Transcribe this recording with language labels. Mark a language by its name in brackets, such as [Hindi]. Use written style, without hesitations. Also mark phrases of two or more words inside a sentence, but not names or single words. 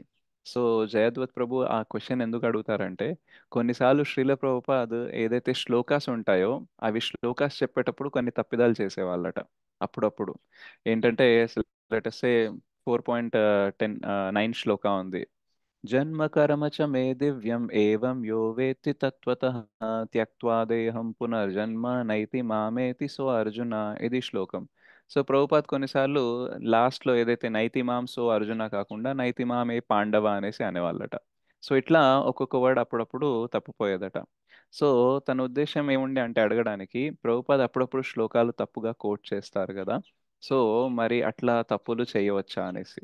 [Telugu] సో జయద్వత్ ప్రభు ఆ క్వశ్చన్ ఎందుకు అడుగుతారంటే కొన్నిసార్లు శ్రీల ప్రభుపాద్ ఏదైతే శ్లోకాస్ ఉంటాయో అవి శ్లోకాస్ చెప్పేటప్పుడు కొన్ని తప్పిదాలు చేసేవాళ్ళట అప్పుడప్పుడు. ఏంటంటే లెటసే 4.9 శ్లోక ఉంది, [Sanskrit] జన్మ కర్మ చ మే దివ్యం ఏవం యో వేత్తి తత్వతః త్యక్త్వా దేహం పునర్జన్మ నైతి మామేతి సో అర్జున, [Telugu] ఇది శ్లోకం. సో ప్రభుపాద్ కొన్నిసార్లు లాస్ట్ లో ఏదైతే [Sanskrit] నైతి మాం సో అర్జున [Telugu] కాకుండా [Sanskrit] నైతి మామే పాండవ [Telugu] అనేసి అనేవాళ్ళట. సో ఇట్లా ఒక్కొక్క వర్డ్ అప్పుడప్పుడు తప్పిపోయేదట. సో తన ఉద్దేశం ఏముండే అంటే అడగడానికి, ప్రభుపాద్ అప్పుడప్పుడు శ్లోకాలు తప్పుగా కోట్ చేస్తారు కదా, సో మరి అట్లా తప్పులు చేయవచ్చా అనేసి.